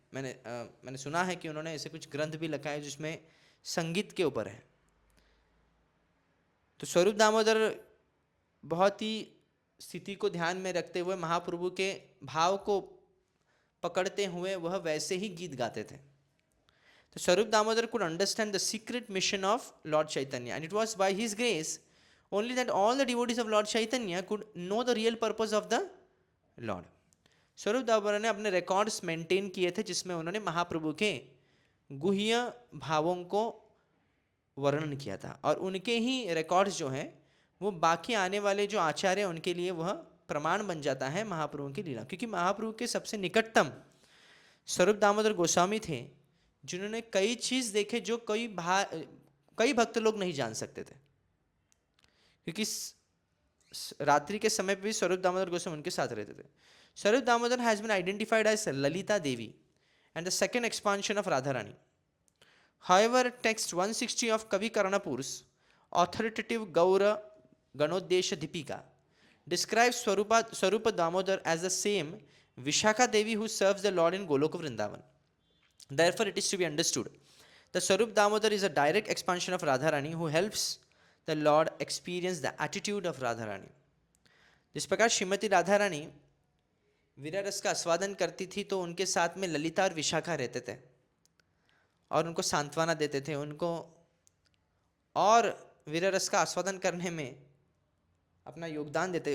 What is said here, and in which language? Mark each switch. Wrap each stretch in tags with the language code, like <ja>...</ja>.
<hi>मैंने सुना है कि उन्होंने ऐसे कुछ ग्रंथ भी लिखा है जिसमें संगीत के ऊपर है. तो स्वरूप दामोदर बहुत ही स्थिति को ध्यान में रखते हुए महाप्रभु के भाव को पकड़ते हुए वह वैसे ही गीत गाते थे.</hi> <en>तो Swarup Damodar could understand the secret mission of Lord Chaitanya, and it was by his grace only that all the devotees of Lord Chaitanya could know the real purpose of the Lord.</en> <hi>स्वरूप दामोदर ने अपने रिकॉर्ड्स मेंटेन किए थे जिसमें उन्होंने महाप्रभु के गुह्य भावों को वर्णन किया था, और उनके ही रिकॉर्ड्स जो हैं वो बाकी आने वाले जो आचार्य उनके लिए वह प्रमाण बन जाता है महाप्रभु की लीला. क्योंकि महाप्रभु के सबसे निकटतम स्वरूप दामोदर गोस्वामी थे, जिन्होंने कई चीज़ देखे जो कई भक्त लोग नहीं जान सकते थे. क्योंकि रात्रि के समय पे भी स्वरूप दामोदर गोस्वामी उनके साथ रहते थे.</hi> <en>Swarup Damodar has been identified as Lalita Devi and the second expansion of Radharani. However, text 160 of Kavi Karnapur's authoritative Gaura Ganodesha Dipika describes Swarupa Damodar as the same Vishakha Devi who serves the Lord in Goloka Vrindavan. Therefore, it is to be understood that Swarup Damodar is a direct expansion of Radharani who helps the Lord experience the attitude of Radharani.</en> <hi>जिस प्रकार श्रीमती राधारानी वीरा रस का आस्वादन करती थी तो उनके साथ में ललिता और विशाखा रहते थे और उनको सांत्वना देते थे, उनको और वीरा रस का आस्वादन करने में अपना योगदान देते.</hi>